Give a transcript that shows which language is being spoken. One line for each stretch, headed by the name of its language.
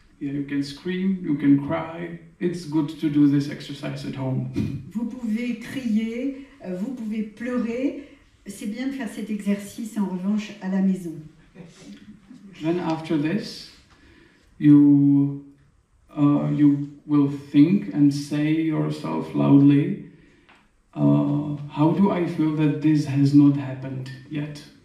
English: Yeah, you can scream, you can cry. It's good to do this exercise at home.
French: Vous pouvez crier, vous pouvez pleurer. C'est bien de faire cet exercice en revanche à la maison.
English: Then after this, you will think and say yourself loudly, how do I feel that this has not happened yet?